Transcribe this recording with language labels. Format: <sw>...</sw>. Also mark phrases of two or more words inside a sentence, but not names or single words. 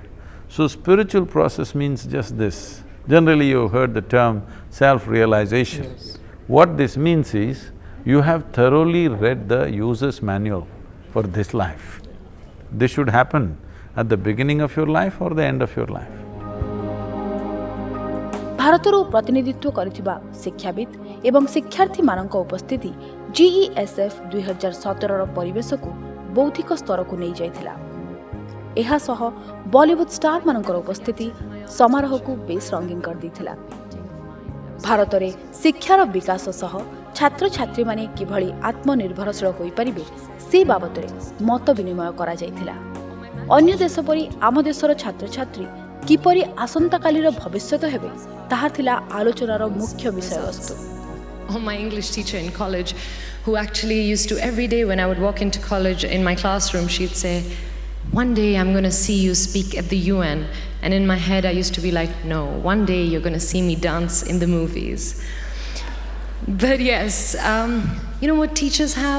<en>So spiritual process means just this. Generally you've heard the term self-realization. Yes. What this means is, you have thoroughly read the user's manual for this life. This should happen at the beginning of your life or the end of your life.</en> <or>ଭାରତରୁ ପ୍ରତିନିଧିତ୍ୱ କରିଥିବା ଶିକ୍ଷାବିତ୍ ଏବଂ ଶିକ୍ଷାର୍ଥୀମାନଙ୍କ ଉପସ୍ଥିତି GESF 2017ର ପରିବେଶକୁ ବୌଦ୍ଧିକ ସ୍ତରକୁ ନେଇଯାଇଥିଲା। ଏହାସହ ବଲିଉଡ୍ ଷ୍ଟାରମାନଙ୍କର ଉପସ୍ଥିତି ସମାରୋହକୁ ବେଶ୍ ରଙ୍ଗୀନ କରିଦେଇଥିଲା। ଭାରତରେ ଶିକ୍ଷାର ବିକାଶ ସହ ଛାତ୍ରଛାତ୍ରୀମାନେ କିଭଳି ଆତ୍ମନିର୍ଭରଶୀଳ ହୋଇପାରିବେ ସେ ବାବଦରେ ମତ ବିନିମୟ କରାଯାଇଥିଲା। ଅନ୍ୟ ଦେଶ ପରି ଆମ ଦେଶର ଛାତ୍ରଛାତ୍ରୀ କିପରି ଆସନ୍ତାକାଲିର ଭବିଷ୍ୟତ ହେବେ ତାହା ଥିଲା ଆଲୋଚନାର ମୁଖ୍ୟ ବିଷୟବସ୍ତୁ।</or> <en>Oh, my English teacher in college, who actually used to, every day when I would walk into college in my classroom, she'd say, "One day I'm going to see you speak at the UN." And in my head I used to be like, no, one day you're going to see me dance in the movies. But yes, you know what teachers have?</en>